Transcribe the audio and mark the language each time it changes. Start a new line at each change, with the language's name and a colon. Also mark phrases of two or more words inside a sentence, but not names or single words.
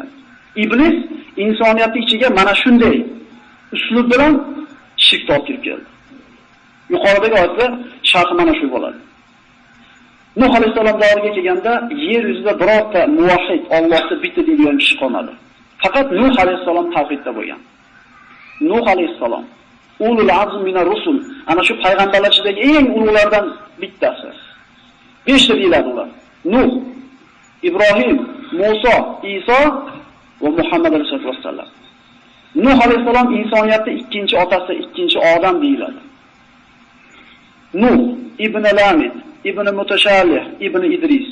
Uzbek: Iblis insoniyatning ichiga mana shunday uslub bilan shirk olib kirib keldi. Yuqoridagi oyatda sharhi mana shu bo'ladi. Nuh alayhisalom davriga kelganda yer yuzida birorta muvahhid, Allohni bitta deydigan kishi qolmadi. Faqat Nuh alayhisalom tavhidda bo'lgan. Nuh alayhisalom
Arabic: أولو العزم من الرسل,
Uzbek: ana shu payg'ambarlar ichidagi eng ulug'lardan bittasi. 5 ta deyiladi ular. Nuh, Ibrohim, Musa, Iso va Muhammad
Arabic: عليه الصلاة والسلام.
Uzbek: Nuh alayhisalom insoniyatning ikkinchi otasi, ikkinchi odam deyiladi. Nuh ibn Lamid, ibn Mutashallih, ibn Idris.